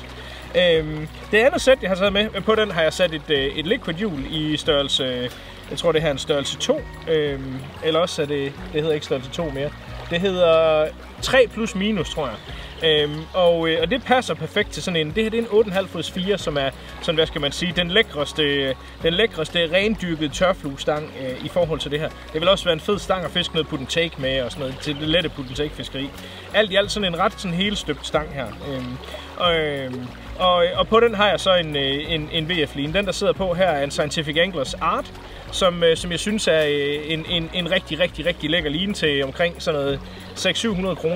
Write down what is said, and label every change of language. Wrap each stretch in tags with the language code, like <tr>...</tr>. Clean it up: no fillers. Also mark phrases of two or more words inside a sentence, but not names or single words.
<da>Det andet sæt, jeg har taget med, på den har jeg sat et liquid hjul i størrelse, jeg tror det her er en størrelse 2, eller også er det hedder ikke størrelse 2 mere, det hedder 3 plus minus, tror jeg. Og det passer perfekt til sådan en, det her det er en 8,5 fods 4, som er sådan, hvad skal man sige, den lækreste rendyrkede tørfluestang i forhold til det her. Det vil også være en fed stang at fiske noget</da> <en>put and take</en> <da>med og sådan noget, til det lette</da> <en>put and take</en> <da>fiskeri. Alt i alt sådan en ret sådan helstøbt stang her. Og på den har jeg så en VF-line. Den der sidder på her er en Scientific Anglers Art, som jeg synes er en rigtig lækker line til omkring sådan noget 600-700 kroner.</da>